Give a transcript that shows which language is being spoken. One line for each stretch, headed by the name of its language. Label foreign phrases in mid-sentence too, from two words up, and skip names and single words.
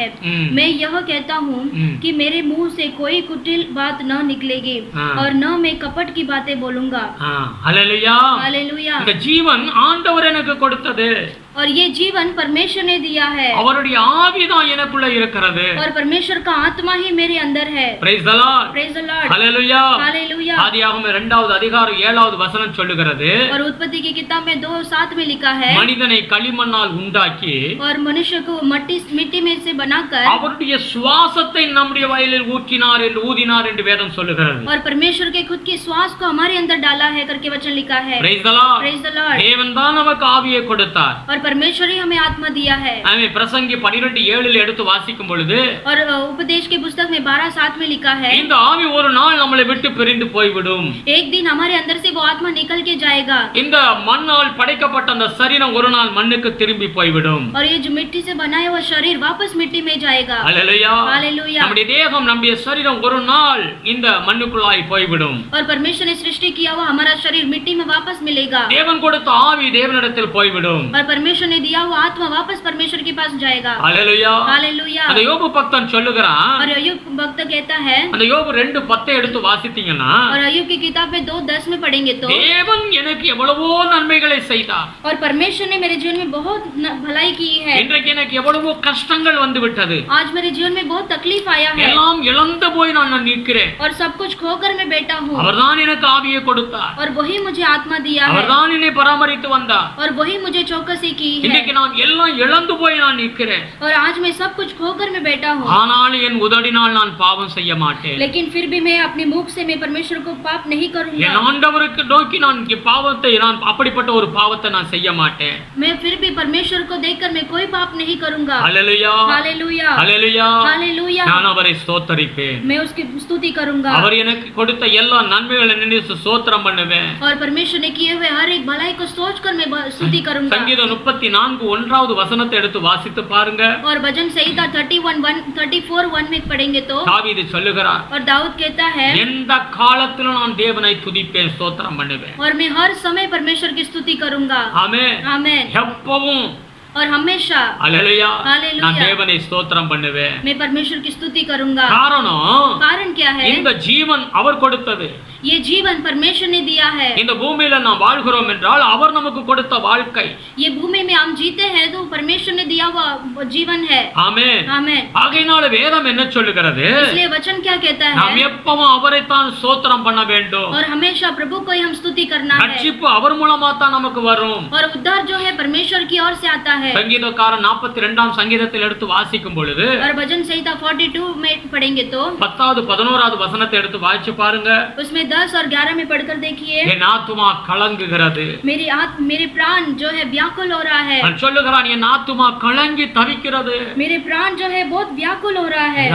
Hindi: मैं यह कहता हूँ कि मेरे मुंह से कोई कुटिल बात न निकलेगी और न मैं कपट की बातें बोलूंगा।
Tamil: ஹல்லேலூயா.
Hindi: हालेलुया।
Tamil: இந்த ஜீவன் ஆண்டவர் எனக்கு கொடுத்தது.
Hindi: और ये जीवन परमेश्वर ने दिया है
Tamil: அவருடைய ஆவிதான் எனக்குள்ள இருக்கிறது.
Hindi: और परमेश्वर का आत्मा ही मेरे अंदर है।
English: Praise the Lord. Praise the Lord.
Tamil: ஹல்லேலூயா.
Hindi: हालेलुया।
Tamil: ஆதியாகமம் 2வது அதிகாரம் 7வது வசனம் சொல்லுகிறது,
Hindi: और उत्पत्ति की किताब में 2:7 में लिखा है,
Tamil: மனிதனை களிமண்ணால் உண்டாக்கி
Hindi: और मनुष्य को मिट्टी में से बनाकर
Tamil: அவருடைய சுவாசத்தை நம்முடைய வயலில் ஊதினார் என்று வேதம் சொல்லுகிறது.
Hindi: और परमेश्वर के खुद की श्वास को हमारे अंदर डाला है करके वचन लिखा है।
English: Praise the Lord. Praise the Lord.
Tamil: தேவன் தான் நமக்கு ஆவியை கொடுத்தார்.
Hindi: और परमेश्वर ही हमें आत्मा दिया है।
Tamil: ஆமென். பிரசங்கி 12:7 எடுத்து வாசிக்கும் பொழுது,
Hindi: और उपदेश की पुस्तक में 12:7 में लिखा है,
Tamil: இந்த ஆவி ஒரு நாள் நம்மளை விட்டு பிரிந்து போய்விடும்.
Hindi: एक दिन हमारे अंदर से वो आत्मा निकल के जाएगा।
Tamil: இந்த மண்ணால் படைக்கப்பட்ட அந்த சரீரம் ஒரு நாள் மண்ணுக்கு திரும்பி போய்விடும்.
Hindi: और ये जो मिट्टी से बनाया हुआ शरीर वापस मिट्टी में जाएगा।
Tamil: ஹல்லேலூயா.
Hindi: हालेलुया।
Tamil: நம்முடைய தேகம் நம்முடைய சரீரம் ஒரு நாள் இந்த மண்ணுக்குள்ளாய் போய்விடும்.
Hindi: और परमेश्वर ने सृष्टि किया हुआ हमारा शरीर मिट्टी में वापस मिलेगा।
Tamil: தேவன் கொடுத்த ஆவி தேவனிடத்தில் போய்விடும்.
Hindi: और परमेश्वर ने दिया हुआ आत्मा वापस परमेश्वर के पास जाएगा।
Tamil: ஹல்லேலூயா.
Hindi: हालेलुया।
Tamil: அந்த யோபு பக்தன் சொல்லுகிறான்,
Hindi: और अय्यूब भक्त कहता है,
Tamil: அந்த யோபு 2:10 எடுத்து வாசித்தீங்கன்னா,
Hindi: और अय्यूब की किताब में 2:10 में पढ़ेंगे तो,
Tamil: தேவன் எனக்கு எவ்வளவோ நன்மைகளை செய்தார்.
Hindi: और परमेश्वर ने मेरे जीवन में बहुत भलाई की है।
Tamil: இன்றைக்கு எனக்கு எவ்வளவோ கஷ்டங்கள் வந்து விட்டது.
Hindi: आज मेरे जीवन में बहुत तकलीफ आया है
Tamil: எல்லாம் இழந்து போய் நான் நிற்கிறேன்.
Hindi: और सब कुछ खोकर मैं बैठा हूँ।
Tamil: அவர்தான் எனக்கு ஆவியை கொடுத்தார்.
Hindi: और वही मुझे आत्मा दिया है
Tamil: அவர்தான் என்னை பராமரித்து வந்தார்.
Hindi: और वही मुझे चौकसी की है।
Tamil: இன்னைக்கு நான் எல்லாம் இழந்து போய் நான் நிற்கிறேன்.
Hindi: और आज मैं सब कुछ खोकर मैं बैठा हूँ,
Tamil: ஆனாலும் என் உதடினால் நான் பாவம் செய்ய மாட்டேன்.
Hindi: लेकिन फिर भी मैं अपने मुख से मैं परमेश्वर को पाप नहीं करूंगा।
Tamil: என் ஆண்டவருக்கு நோக்கி நான் பாவத்தை நான் அப்படிப்பட்ட ஒரு பாவத்தை நான் செய்ய மாட்டேன்.
Hindi: मैं फिर भी परमेश्वर को देखकर मैं कोई पाप नहीं करूंगा।
Tamil: ஹல்லேலூயா.
Hindi: हालेलुया।
Tamil: ஹல்லேலூயா.
Hindi: हालेलुया।
Tamil: நான் அவரை ஸ்தோத்தரிப்பேன்.
Hindi: मैं उसकी स्तुति करूंगा
Tamil: அவர் எனக்கு கொடுத்த எல்லா நன்மைகளை நினைத்து ஸ்தோத்திரம் பண்ணுவேன்.
Hindi: और परमेश्वर ने किए हुए हर एक भलाई को सोचकर मैं स्तुति करूंगा।
Tamil: சங்கீதம் 34:1வது வசனத்தை எடுத்து வாசித்து பாருங்க.
Hindi: और भजन संहिता 34:1 में पढ़ेंगे तो
Tamil: தாவீது சொல்லுகிறார்,
Hindi: और दाऊद कहता है,
Tamil: எந்த காலத்திலும் நான் தேவனை துதிப்பேன், ஸ்தோத்திரம் பண்ணுவேன்.
Hindi: और मैं हर समय परमेश्वर की स्तुति करूंगा।
Tamil: ஆமென்.
Hindi: आमेन।
Tamil: எப்பவும்
Hindi: और हमेशा
Tamil: ஹல்லேலூயா
Hindi: हालेलुया।
Tamil: நான் தேவனை ஸ்தோத்திரம் பண்ணுவேன்.
Hindi: मैं परमेश्वर की स्तुति करूंगा।
Tamil: காரணம்,
Hindi: कारण क्या है?
Tamil: இந்த ஜீவன் அவர் கொடுத்தது.
Hindi: ये जीवन परमेश्वर ने दिया है।
Tamil: இந்த பூமியில நாம் வாழ்கிறோம் என்றால் அவர் நமக்கு கொடுத்த வாழ்க்கை.
Hindi: ये भूमि में हम जीते हैं तो परमेश्वर ने दिया हुआ जीवन है।
Tamil: ஆமென்.
Hindi: आमेन।
Tamil: ஆகையினால வேதம் என்ன சொல்லுகிறது?
Hindi: इसलिए वचन क्या कहता है?
Tamil: நாம் எப்பவும் அவரைத்தான் ஸ்தோத்திரம் பண்ண வேண்டும்.
Hindi: और हमेशा प्रभु को ही हम स्तुति करना है।
Tamil: ரட்சிப்பு அவர் மூலமா தான் நமக்கு வரும்.
Hindi: और उद्धार जो है परमेश्वर की ओर से आता है।
Tamil: சங்கீதக்காரன் 42ஆம் சங்கீதத்தில் எடுத்து வாசிக்கும் பொழுது,
Hindi: और भजन संहिता 42 में पढ़ेंगे तो
Tamil: 10வது 11வது வசனத்தை எடுத்து வாசிச்சு பாருங்க.
Hindi: उसमें 10 और 11 में पढ़कर देखिए,
Tamil: என் ஆத்துமா கலங்குகிறது.
Hindi: मेरे प्राण जो है व्याकुल हो रहा है।
Tamil: அவன் சொல்லுகிறான், என் ஆத்துமா கலங்கி தவிக்கிறது.
Hindi: मेरे प्राण जो है बहुत व्याकुल हो रहा है